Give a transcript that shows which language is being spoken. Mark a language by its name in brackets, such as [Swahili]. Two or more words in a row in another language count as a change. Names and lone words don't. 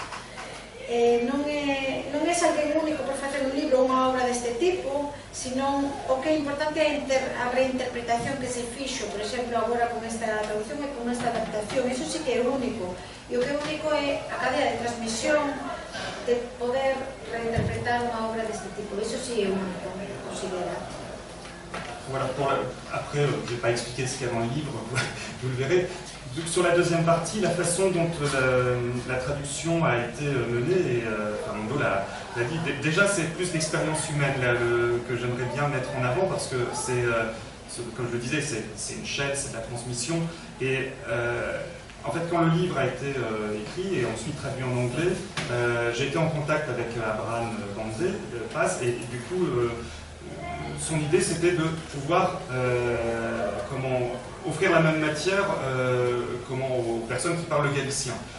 [Galician] Non é alguén único por facer un libro ou unha obra deste tipo, senón o que é importante é a reinterpretación que se fixo, por exemplo, agora con esta traducción e con esta adaptación. Iso sí que é único. E o que é único é a cadea de transmisión, de poder reinterpretar unha obra deste tipo. Iso sí é único, considera. [French] Voilà, après, je ne vais pas expliquer ce qu'il y a dans le livre, vous le verrez. Sur la deuxième partie, la façon dont la traduction a été menée, et Fernando l'a dit, déjà c'est plus l'expérience humaine là, que j'aimerais bien mettre en avant, parce que c'est, comme je le disais, c'est une chaîne, c'est de la transmission, et en fait quand le livre a été écrit et ensuite traduit en anglais, j'ai été en contact avec Abraham Paz, et du coup son idée c'était de pouvoir offrir la même matière aux personnes qui parlent galicien.